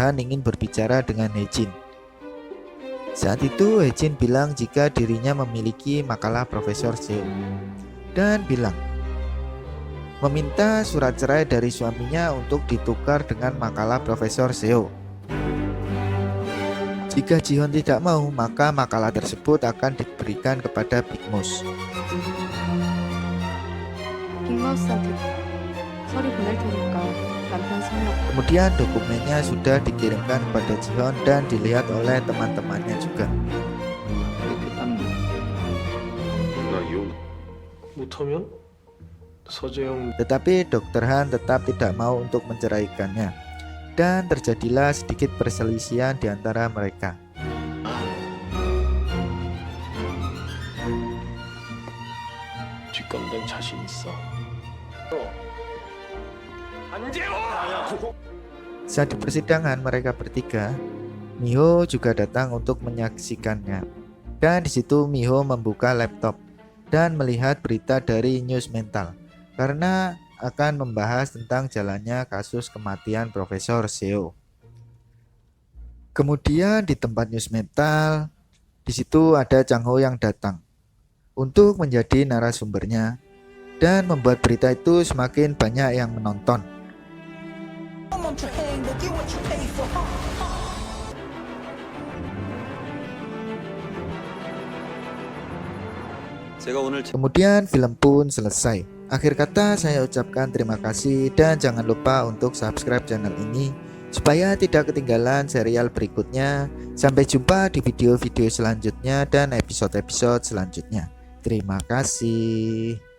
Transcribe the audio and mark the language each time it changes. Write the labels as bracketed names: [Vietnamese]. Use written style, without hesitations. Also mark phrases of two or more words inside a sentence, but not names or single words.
[Indonesian] Han ingin berbicara dengan Hae-jin. Saat itu Hae-jin bilang jika dirinya memiliki makalah Profesor Seo dan bilang meminta surat cerai dari suaminya untuk ditukar dengan makalah Profesor Seo. Jika Jihoon tidak mau, maka makalah tersebut akan diberikan kepada Big Mouse. [Korean] 빅마우스한테 서류 보낼 테니까 남편 성역 [Indonesian] Kemudian dokumennya sudah dikirimkan kepada Jihoon dan dilihat oleh teman-temannya juga. [Korean] 이렇게 딱 나 이혼 못하면 서재영 [Indonesian] Tetapi Dr. Han tetap tidak mau untuk menceraikannya, dan terjadilah sedikit perselisihan di antara mereka. [Korean] 뒷감당 자신 있어. [Indonesian] Saat di persidangan mereka bertiga, Mi-ho juga datang untuk menyaksikannya. Dan di situ Mi-ho membuka laptop dan melihat berita dari News Mental karena akan membahas tentang jalannya kasus kematian Profesor Seo. Kemudian di tempat News Mental, di situ ada Chang-ho yang datang untuk menjadi narasumbernya dan membuat berita itu semakin banyak yang menonton. [Korean] 제가 오늘 [Indonesian] Kemudian film pun selesai. Akhir kata saya ucapkan terima kasih dan jangan lupa untuk subscribe channel ini supaya tidak ketinggalan serial berikutnya. Sampai jumpa di video-video selanjutnya dan episode-episode selanjutnya. Terima kasih.